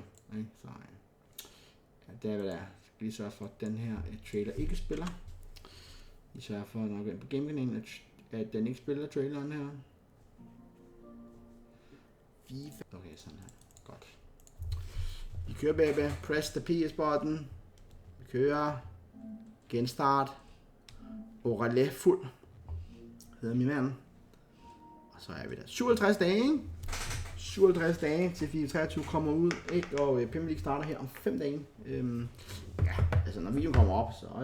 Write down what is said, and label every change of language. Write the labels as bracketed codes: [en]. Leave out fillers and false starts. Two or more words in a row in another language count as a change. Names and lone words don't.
[da] Ikke? Så ja, det er hvad det er. Så skal lige sørge for, at den her trailer ikke spiller. Vi sørger for, at når vi går ind på gamekanalen, at den ikke spiller traileren her. FIFA. Okay, sådan her. Godt. Vi kører, [en] baby. Press the PS-button. [da] Vi kører. Genstart. Orale fuld. Hedder min mand. Og så er vi der. 57 dage, ikke? 57 dage til FIFA 23 kommer ud, ikke? Og Premier League starter her om 5 dage. Ja, altså når videoen kommer op, så...